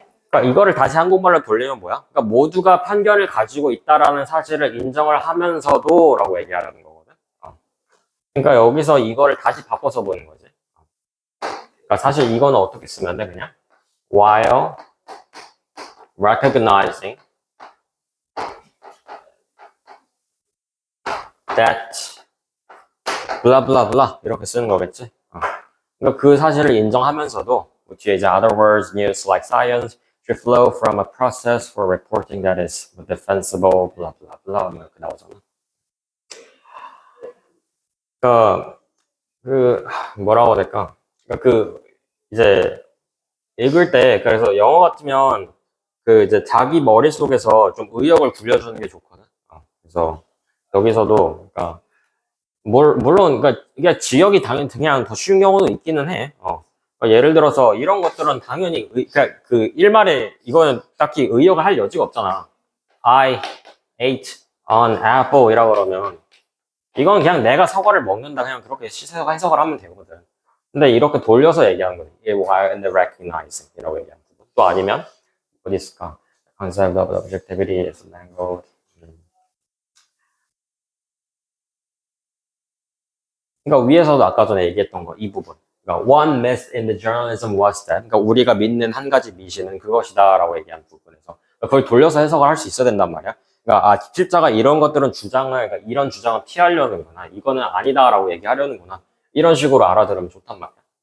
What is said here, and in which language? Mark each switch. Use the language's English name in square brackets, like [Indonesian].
[Korean] 그러니까 이거를 다시 한국말로 돌리면 뭐야? 그러니까 모두가 편견을 가지고 있다라는 사실을 인정을 하면서도라고 얘기하는 거거든. 그러니까 여기서 이거를 다시 바꿔서 보는 거지. 그러니까 사실 이거는 어떻게 쓰면 돼? 그냥 [English] while recognizing that blah blah blah [Korean] 이렇게 쓰는 거겠지. 그러니까 그 사실을 인정하면서도 뒤에 이제 [English] other words, news like science should flow from a process for reporting that is defensible, blah blah blah [Korean] 뭐 이렇게 나오잖아. 그러니까 그 뭐라고 해야 될까? 그러니까 그 이제 읽을 때 그래서 영어 같으면 그 이제 자기 머릿속에서 좀 의역을 굴려주는 게 좋거든. 그래서 여기서도 그러니까 물론 그러니까 이게 지역이 당연히 그냥 더 쉬운 경우도 있기는 해. 그러니까 예를 들어서 이런 것들은 당연히 그러니까 그 일말에 이거는 딱히 의역을 할 여지가 없잖아. [English] I ate an apple [Korean] 이라고 그러면 이건 그냥 내가 사과를 먹는다 그냥 그렇게 해석을 하면 되거든. 근데 이렇게 돌려서 얘기하는 거지. 이게 [English] while and recognizing [Korean] 이라고 얘기하는 거. 또 아니면 어디 있을까? [English] concept of objectivity is mangled. [Korean] 그러니까 위에서도 아까 전에 얘기했던 거 이 부분. [English] 그러니까 one myth in the journalism was that. [Korean] 그러니까 우리가 믿는 한 가지 미신은 그것이다라고 얘기한 부분에서 그걸 돌려서 해석을 할 수 있어야 된단 말이야. 그러니까 기술자가 이런 것들은 그러니까 이런 주장을 피하려는구나. 이거는 아니다라고 얘기하려는구나. 이런 식으로 알아들으면 좋단 말이야.